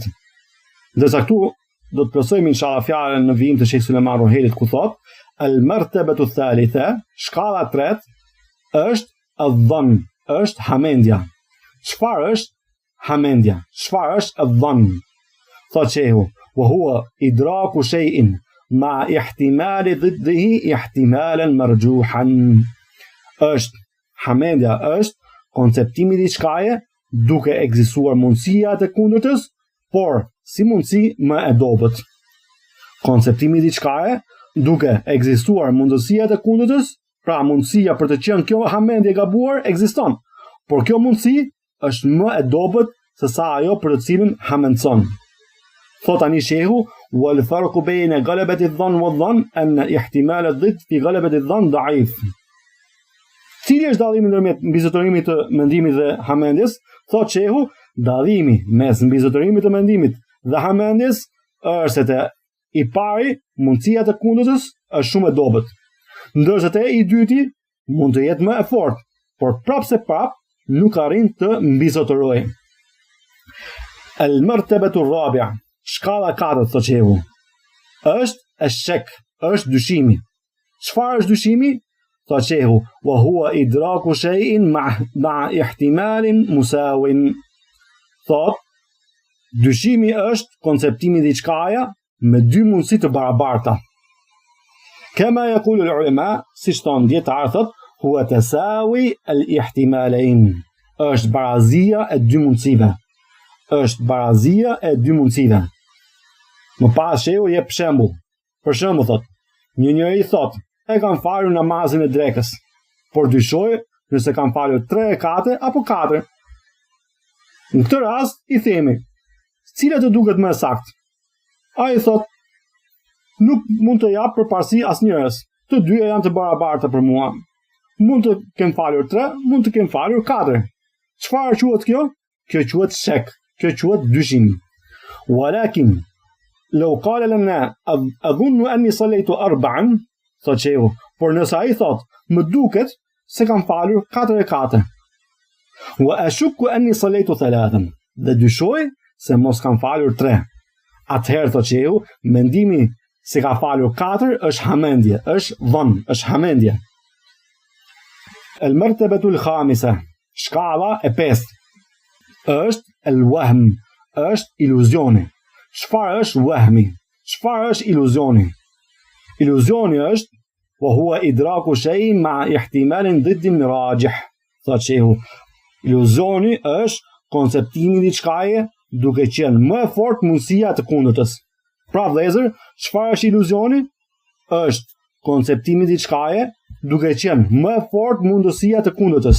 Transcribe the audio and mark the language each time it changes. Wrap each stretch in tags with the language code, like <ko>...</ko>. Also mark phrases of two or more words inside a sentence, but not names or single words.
<sq>Ndërsa këtu do të plotësojmë inshallah fjalën në vijim të Sheikh Sulejman Ruhailit ku thotë:</sq> <ar>"المرتبة الثالثة",</ar> <sq>shkalla e tretë është adh-dhann, është hamendja. Çfarë është hamendja? Çfarë është adh-dhann? Thotë shehu:</sq> <ar>"وهو إدراك شيء مع احتمال ضده احتمالا مرجوحا."</ar> <sq>Është hamendja është konceptimi i diçkaje duke ekzistuar mundësia të kundërtës, por si mundësi më e dobët. Konceptimi i diçkaje duke ekzistuar mundësia të kundërtës, pra mundësia për të qenë kjo hamendje e gabuar ekziston, por kjo mundësi është më e dobët se sa ajo për të cilën hamendson. Thot tani shehu:</sq> <ar>"والفرق بين غلبة الظن والظن أن احتمال الضد في غلبة الظن ضعيف."</ar> <sq>Cili është dallimi ndërmjet mbizotërimit të mendimit dhe hamendjes? Thot shehu, dallimi mes mbizotërimit të mendimit dhe hamendjes është se te i pari mundësia të kundërtës është shumë e dobët, ndërsa te i dyti mund të jetë më e fortë, por prapse prap nuk arrin të mbizotërojë.</sq> <ar>المرتبة الرابعة,</ar> <sq>shkalla e katërt thot shehu, është eshek, është dyshimi. Çfarë është dyshimi? Thot shehu:</sq> <ar>"وهو إدراك شيء مع احتمال مساو."</ar> <sq>Thot, dyshimi është konceptimi i diçkaja me dy mundësi të barabarta.</sq> <ar>كما يقول العلماء,</ar> <sq>siç thon dietar thot,</sq> <ar>هو تساوي الاحتمالين.</ar> <sq>Është barazia e dy mundësive. Është barazia e dy mundësive. Më pas shehu jep shembull. Për shembull thot, një njeri thot: "E kam falur namazin e drekës, por dyshoj nëse kam falur 3 rekate apo 4. Në këtë rast i themi: "Cila të duket më saktë?" Ai thot: "Nuk mund të jap përparësi asnjëres. Të dyja janë të barabarta për mua. Mund të kem falur 3, mund të kem falur 4." Çfarë quhet kjo? Kjo quhet shek, kjo quhet dyshim.</sq> <ar>ولكن لو قال لنا أظن أني صليت 4,</ar> <sq>thot shehu, por nëse ai thot, më duket se kam falur 4 rekate.</sq> <ar>وأشك أني صليت 3,</ar> <sq>dhe dyshoj se mos kam falur 3. Atëherë thot shehu, mendimi se ka falur 4 është hamendje, është dhann, është hamendje.</sq> <ar>المرتبة الخامسة,</ar> <sq>shkalla e pestë, është el-wahm, është iluzioni. Çfarë është wahmi? Çfarë është iluzioni? Iluzioni është</sq> <ar>وهو إدراك شيء مع احتمال ضد راجح.</ar> <sq>Thot shehu, iluzioni është konceptimi i diçkaje duke qenë më e fortë mundësia të kundërtës. Pra vëllezër, çfarë është iluzioni? Është konceptimi i diçkaje duke qenë më e fortë mundësia të kundërtës.</sq>